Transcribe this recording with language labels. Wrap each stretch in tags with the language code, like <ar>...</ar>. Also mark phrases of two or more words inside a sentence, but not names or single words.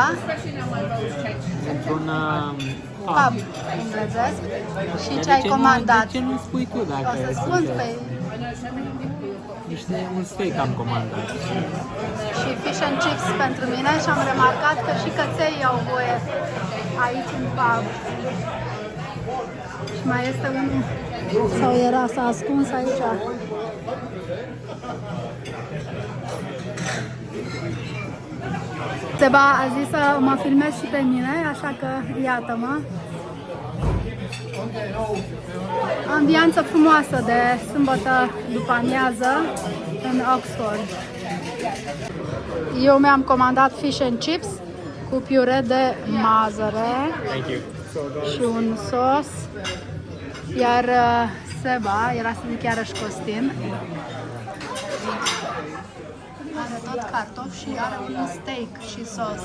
<ro>Într-un Pub englezesc. Și ce ai comandat? De ce nu spui tu dacă O să spun pe un steak am comandat. și</ro> <en>fish and chips</en> <ro>pentru mine și am remarcat că și căței au voie aici în pub. Și mai este unul, sau s-a ascuns aici. Seba a zis să mă filmez și pe mine, așa că iată-mă. Ambianță frumoasă de sâmbătă după amiază în Oxford. Eu mi-am comandat</ro> <en>fish and chips</en> <ro>cu piure de mazăre și un sos, iar Seba, era să zic iarăși Costin, are tot cartofi și are un steak și sos.</ro>